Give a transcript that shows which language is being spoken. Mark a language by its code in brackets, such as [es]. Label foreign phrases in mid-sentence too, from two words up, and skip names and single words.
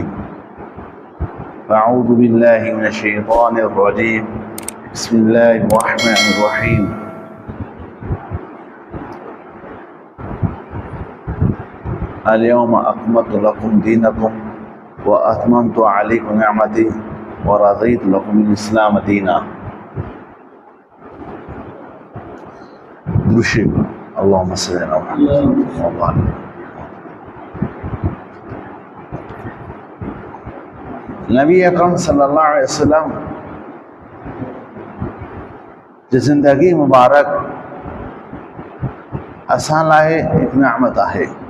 [ar] أعوذ بالله من الشيطان الرجيم. بسم الله الرحمن الرحيم. اليوم أكملت لكم دينكم وأتممت عليكم نعمتي ورضيت لكم الإسلام دينا. दुरूद اللهم صل على محمد. [sd] नबी अकरम [ar] صلى الله عليه وسلم [sd] जी ज़िंदगी मुबारक असां लाइ हिकु निअमत आहे।